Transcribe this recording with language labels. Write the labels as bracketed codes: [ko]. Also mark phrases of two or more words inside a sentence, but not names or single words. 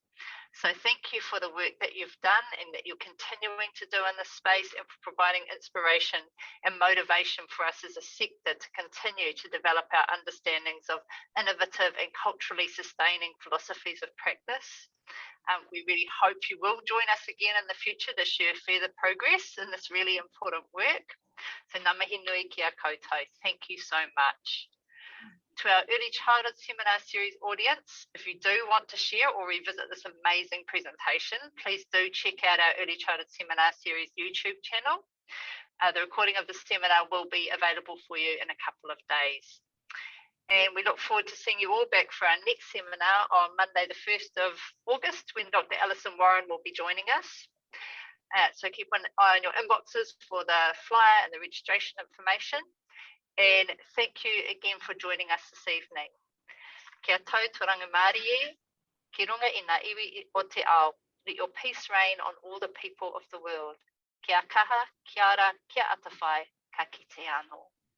[en] So thank you for the work that you've done and that you're continuing to do in this space, and for providing inspiration and motivation for us as a sector to continue to develop our understandings of innovative and culturally sustaining philosophies of practice. We really hope you will join us again in the future to share further progress in this really important work. [mi] So ngā mihi nui ki a koutou. [en] Thank you so much. To our Early Childhood Seminar Series audience, if you do want to share or revisit this amazing presentation, please do check out our Early Childhood Seminar Series YouTube channel. The recording of the seminar will be available for you in a couple of days. And we look forward to seeing you all back for our next seminar on Monday, the 1st of August, when Dr. Alison Warren will be joining us. So keep an eye on your inboxes for the flyer and the registration information. And thank you again for joining us this evening. [mi] Kia tau turangi Mārie, ki runga i ngā iwi o te ao. [en] Let your peace reign on all the people of the world. [mi] Kia kaha, kia ara, kia atawhai, ka kite anō.